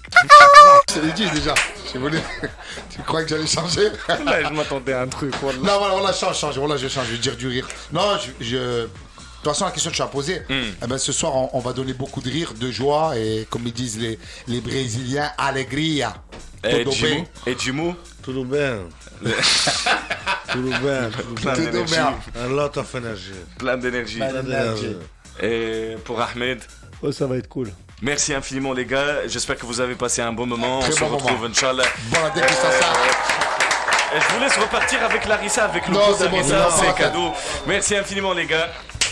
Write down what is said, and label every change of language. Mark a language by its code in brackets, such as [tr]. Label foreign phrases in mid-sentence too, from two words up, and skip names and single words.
[fr] Je l'ai dit déjà. J'ai voulu. Tu crois que j'allais changer? Là, je m'attendais à un truc. Voilà. Non, voilà, change. Voilà, je change. Je vais dire du rire. Non, de toute façon, la question que tu as posée, eh ben, ce soir, on va donner beaucoup de rire, de joie et, comme ils disent les Brésiliens, alegria. Et [pt] Todo [fr] Jimou? [pt] bem. [fr] Et Jimou? [pt] Tudo bem. Tudo bem. [fr] Plein [pt] Todo [fr] d'énergie. [pt] bem. [en] A lot of energy. [fr] Plein d'énergie. Et pour Ahmed? Oh, ça va être cool. Merci infiniment les gars, j'espère que vous avez passé un bon moment. Très On se bon retrouve, moment. [ar] إن شاء الله. [fr] Bon, la dégustation. Et je vous laisse repartir avec Larissa, avec le Non, pot c'est bon, Larissa, c'est bon, c'est c'est cadeau. Merci infiniment les gars.